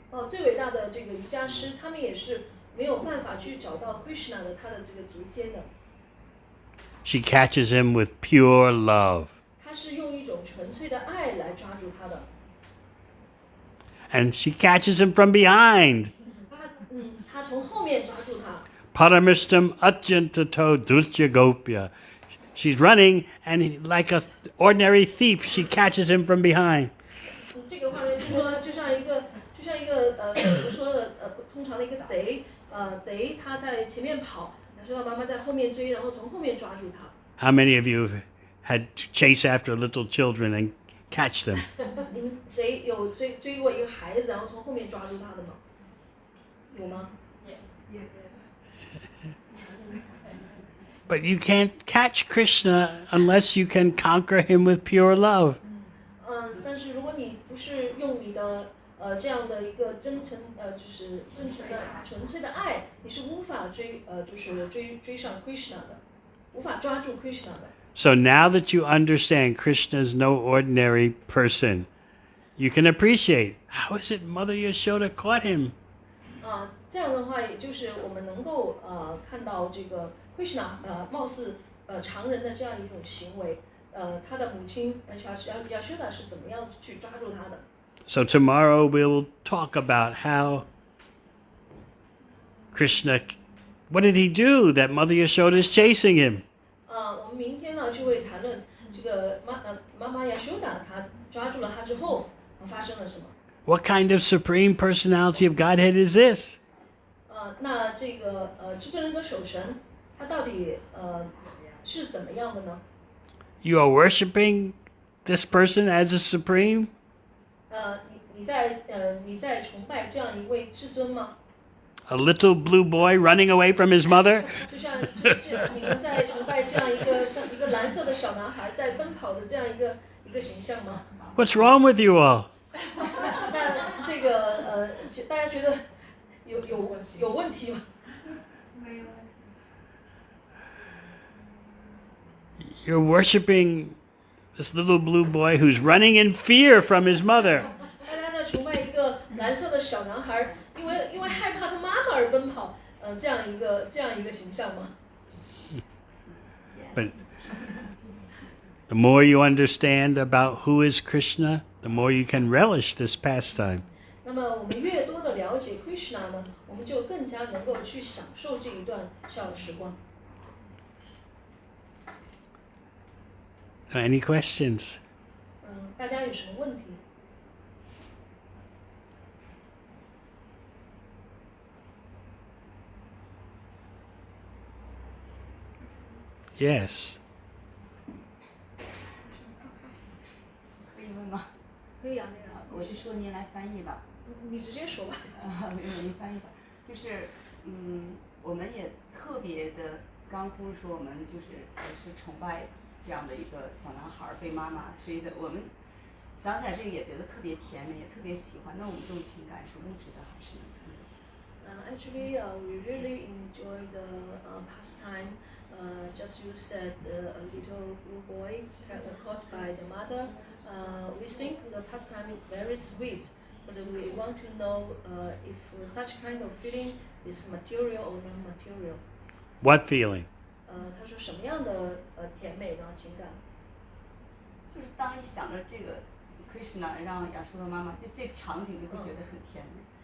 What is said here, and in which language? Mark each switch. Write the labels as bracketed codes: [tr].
[zh] 最伟大的这个瑜伽师，他们也是没有办法去找到 Krishna 的他的这个足尖的。 [en] She catches him with pure love. [zh] 他是用一种纯粹的爱来抓住他的。 [en] And she catches him from behind. [zh] 他从后面抓住他。 [sa] Paramistam atjantato dusya gopya. [en] She's running, and like an ordinary thief, she catches him from behind. [zh] 这个画面就是说，就像一个我们说的通常的一个贼，贼他在前面跑，然后妈妈在后面追，然后从后面抓住他。 [en] How many of you had to chase after little children and catch them? [zh] 谁有追过一个孩子，然后从后面抓住他的吗？有吗？ [en] But you can't catch Krishna unless you can conquer him with pure love. [zh] 但是如果你不是用你的这样的一个就是真诚的纯粹的爱，你是无法追上 Krishna 的，无法抓住 Krishna 的。 [en] So now that you understand Krishna is no ordinary person, you can appreciate how is it Mother Yashoda caught him. [zh] 这样的话，也就是我们能够看到这个 Krishna 貌似常人的这样一种行为，他的母亲Yashoda 是怎么样去抓住他的。 [en] So tomorrow we'll talk about how Krishna, what did he do that Mother Yashoda is chasing him? [zh] 我们明天呢就会谈论这个妈妈 Yashoda 她抓住了他之后发生了什么。 [en] What kind of supreme personality of Godhead is this? [zh] 那这个至尊人格守神，他到底是怎么样的呢？ [en] You are worshiping this person as a supreme? [zh] 你在崇拜这样一位至尊吗？ [en] A little blue boy running away from his mother? [zh] 就像你们在崇拜这样一个像一个蓝色的小男孩在奔跑的这样一个个形象吗？ [en] What's wrong with you all? [zh] 那这个大家觉得有问题吗？ [en] You're worshiping this little blue boy who's running in fear from his mother. [zh] 大家在崇拜一个蓝色的小男孩，因为害怕他妈妈而奔跑，这样一个形象吗？ [en] But the more you understand about who is Krishna, the more you can relish this pastime. [zh] 那么我们越多的了解 Krishna 呢，我们就更加能够去享受这一段孝的时光。 [en] Any questions? [zh] 大家有什么问题？ [en] Yes. [zh] 可以问吗？可以啊，我就说您来翻译吧。你直接说吧。没有，您翻译吧。就是，我们也特别的，刚不是说我们就是崇拜这样的一个小男孩被妈妈追的，我们想起来这个也觉得特别甜美，也特别喜欢。那我们这种情感是物质的还是灵性的？ [en] Actually, we really enjoy the pastime. Just you said a little blue boy caught by the mother. We think the pastime is very sweet, but we want to know if such kind of feeling is material or non-material. What feeling? [zh] 他说什么样的甜美的情感？就是当一想着这个 Krishna 让亚सूदा妈妈，就这个场景就会觉得很甜美。